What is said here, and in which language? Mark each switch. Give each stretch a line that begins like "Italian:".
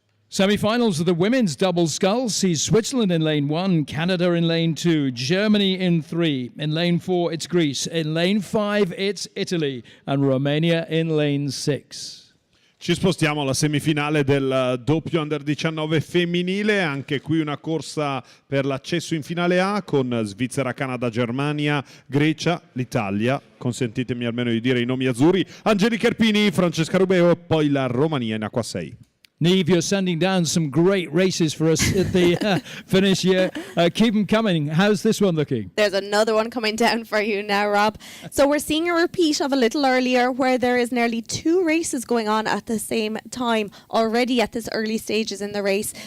English: Semi-finals of the women's double sculls sees Switzerland in lane 1, Canada in lane 2, Germany in 3. In lane 4, it's Greece. In lane 5, it's Italy. And Romania in lane 6.
Italian: Ci spostiamo alla semifinale del doppio Under 19 femminile, anche qui una corsa per l'accesso in finale A con Svizzera, Canada, Germania, Grecia, l'Italia, consentitemi almeno di dire i nomi azzurri, Angelica Erpini, Francesca Rubeo e poi la Romania in acqua 6.
English: Neve, you're sending down some great races for us at the finish here. Keep them coming. How's this one looking? There's another one coming down for you now, Rob. So we're seeing a repeat of a little earlier where there is nearly 2 races going on at the same time already at this early stages in the race.